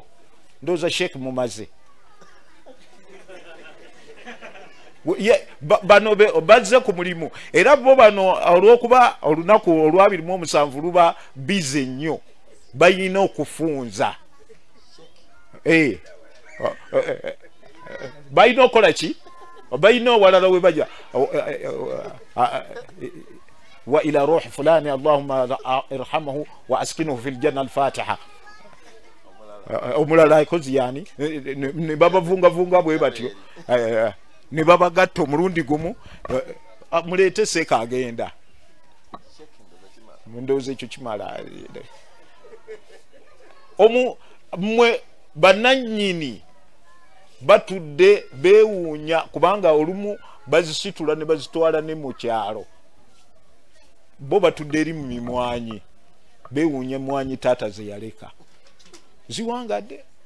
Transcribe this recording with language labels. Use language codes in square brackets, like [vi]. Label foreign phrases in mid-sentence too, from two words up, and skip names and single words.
[lg] Ndowooza sheek mumaze bano bazze ku mulimu era bo bano olw'okuba olunaku olw'27 luba bize nnyo balina okufunza balina okukola ki, balina owalala we bajja [ar] وإلى روح فلان اللهم ارحمه وأسكنه في الجنة الفاتحة [lg] omulala ikozi yani ne babavungavunga bwe batyo ne babagatta omulundi gumu muleete seeka agenda ndowooza ekyo kimala mwe bannannyini batudde beewuunya kubanga olumu bazisitula ne bazitwala ne mu kyalo, bo batudde eri mu mimwanyi beewuunya emwanyi taata ze yaleka ziwangadde.